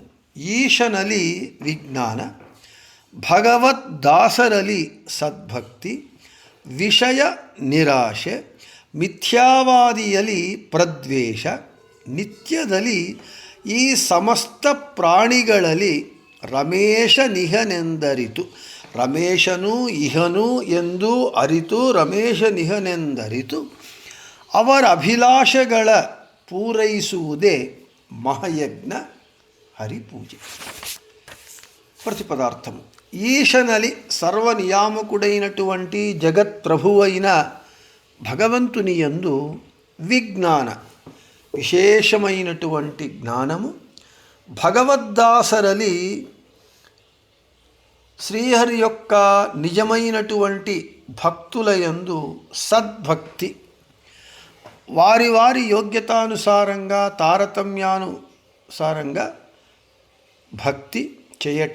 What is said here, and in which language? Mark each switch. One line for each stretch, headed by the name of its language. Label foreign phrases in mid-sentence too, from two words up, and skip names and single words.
Kannada: ಈಶನಲಿ ವಿಜ್ಞಾನ, ಭಗವದ್ದಾಸರಲಿ ಸದ್ಭಕ್ತಿ, ವಿಷಯ ನಿರಾಶೆ, ಮಿಥ್ಯಾವಾದಿಯಲಿ ಪ್ರದ್ವೇಷ, ನಿತ್ಯದಲ್ಲಿ ಈ ಸಮಸ್ತ ಪ್ರಾಣಿಗಳಲ್ಲಿ ರಮೇಶ ನಿಹನೆಂದರಿತು. ರಮೇಶನು ಇಹನು ಎಂದು ಅರಿತು ರಮೇಶ ನಿಹನೆಂದರಿತು ಅವರ ಅಭಿಲಾಷಗಳ ಪೂರೈಸುವುದೇ ಮಹಾಯಜ್ಞ ಹರಿಪೂಜೆ.
Telugu: ప్రతిపదార్థము. ఈశనలి సర్వనియామకుడైనటువంటి జగత్ప్రభువైన భగవంతుని యందు విజ్ఞాన విశేషమైనటువంటి జ్ఞానము, భగవద్దాసరలి శ్రీహరి యొక్క నిజమైనటువంటి భక్తుల యందు సద్భక్తి, వారి వారి యోగ్యతానుసారంగా తారతమ్యానుసారంగా భక్తి చేయటం.